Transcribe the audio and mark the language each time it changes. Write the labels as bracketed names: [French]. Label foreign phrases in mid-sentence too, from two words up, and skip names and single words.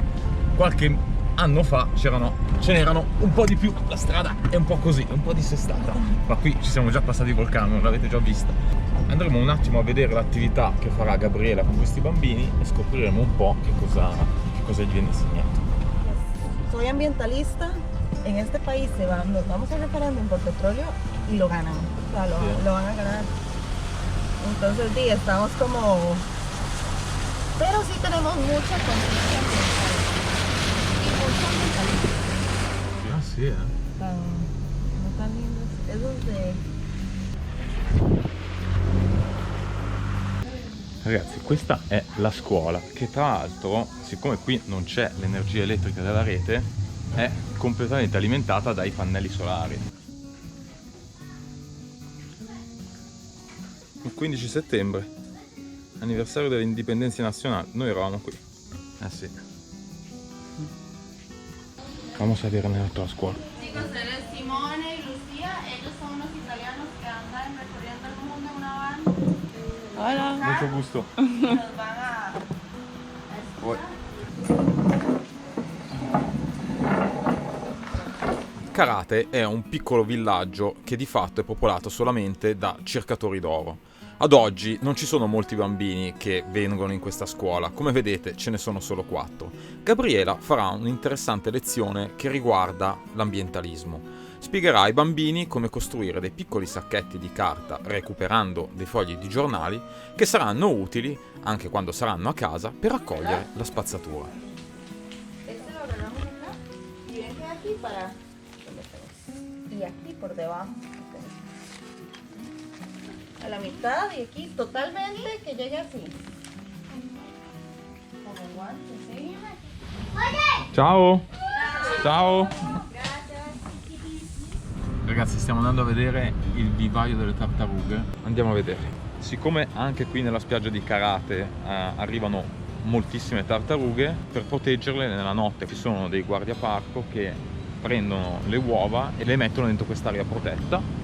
[Italian] Qualche anno fa ce n'erano un po' di più, la strada è un po' così, un po' dissestata, ma qui ci siamo già passati col camion, l'avete già vista. Andremo un attimo a vedere l'attività che farà Gabriela con questi bambini e scopriremo un po' che cosa gli viene insegnato. [Spanish] Soy ambientalista, en este país nos vamos a referéndum por petróleo y lo ganan, o sea, lo van a ganar. Entonces sí, estamos como... Pero sí tenemos mucha conciencia ambiental y mucho ambientalismo. [Italian] Ah sì, [Spanish] No tan lindos, esos de... [Italian] Ragazzi, questa è la scuola che tra l'altro, siccome qui non c'è l'energia elettrica della rete, è completamente alimentata dai pannelli solari. Il 15 settembre, anniversario dell'indipendenza nazionale, noi eravamo qui. Ah sì. [Spanish] Vamos a [Italian] vedere nella tua scuola. [Spanish] Chicos, él es Simone y Lucía, ellos son unos italianos que andan recorriendo el mundo en una van. Hola. [Italian] Molto gusto. [Spanish] Nos van a [Italian] Karate è un piccolo villaggio che di fatto è popolato solamente da cercatori d'oro. Ad oggi non ci sono molti bambini che vengono in questa scuola, come vedete ce ne sono solo 4. Gabriela farà un'interessante lezione che riguarda l'ambientalismo. Spiegherà ai bambini come costruire dei piccoli sacchetti di carta recuperando dei fogli di giornali che saranno utili, anche quando saranno a casa, per raccogliere la spazzatura. [Spanish] Este lo agarramos acá y ven que aquí para... Y aquí por debajo. A la mitad y aquí totalmente que llegue así. Como guantes, ¿sí? [Italian] Ciao! Ciao! Ragazzi, stiamo andando a vedere il vivaio delle tartarughe. Andiamo a vedere. Siccome anche qui nella spiaggia di Karate arrivano moltissime tartarughe, per proteggerle nella notte ci sono dei guardiaparco che prendono le uova e le mettono dentro quest'area protetta.